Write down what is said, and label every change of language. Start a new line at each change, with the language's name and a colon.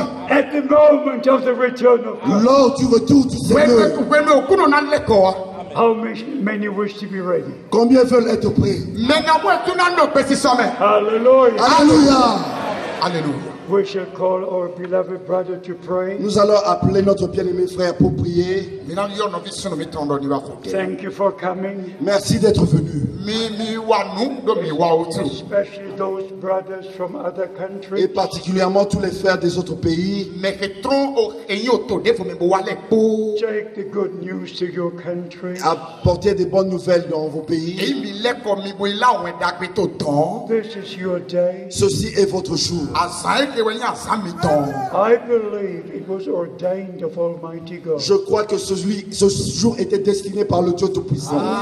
English: at the moment of the return of God.
French: lors du retour du Seigneur.
English: How many wish to be ready?
French: Combien veulent être prêts?
English: Hallelujah.
French: Alléluia. Alléluia.
English: We shall call our beloved brother to pray.
French: Nous allons appeler notre bien-aimé frère pour prier.
English: Thank you for coming.
French: Merci d'être venu.
English: Especially those brothers from other
French: Et
English: countries.
French: particulièrement tous les frères des autres pays.
English: Take the good news to your country.
French: Apportez des bonnes nouvelles dans vos pays.
English: This is your day.
French: Ceci est votre jour.
English: I believe it was ordained of Almighty God.
French: Je crois que ce jour était destiné par le Dieu Tout-Puissant.